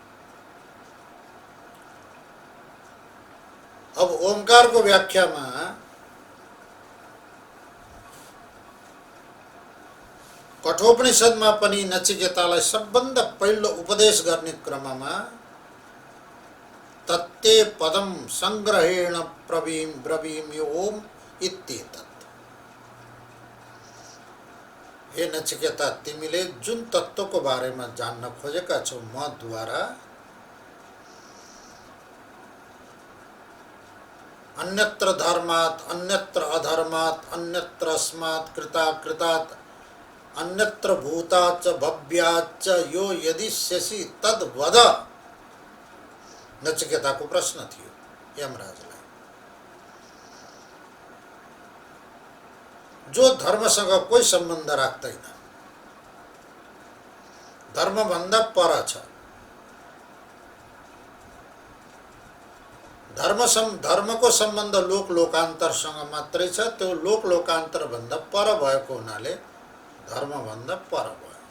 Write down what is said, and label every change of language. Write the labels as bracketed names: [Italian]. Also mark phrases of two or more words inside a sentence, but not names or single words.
[Nepali] अब ओमकारको व्याख्यामा कठोपनिषदमा पनि नचिकेतालाई सबभन्दा पहिलो उपदेश गर्ने क्रममा [Sanskrit] तत्ते पदम संग्रहेण ब्रवीमि ओम इत्येतत्। [Nepali] हे नचिकेता, तिमीले जुन तत्त्वको बारेमा जान्न खोजेका छौ मद्वारा, [Sanskrit] अन्यत्र धर्मात्, अन्यत्र अधर्मात्, अन्यत्र अस्मात् कृतात्, अन्यत्र भूताच्च भव्याच्च यो यदिष्यसि तद् वद। [Nepali] नचिकेताको प्रश्न थियो यमराजलाई। जो धर्मसँग कोही सम्बन्ध राख्दैन, धर्मभन्दा पर छ, धर्मको सम्बन्ध लोकान्तरसँग मात्रै छ, त्यो लोकान्तर भन्दा पर भएको हुनाले धर्मभन्दा पर भयो।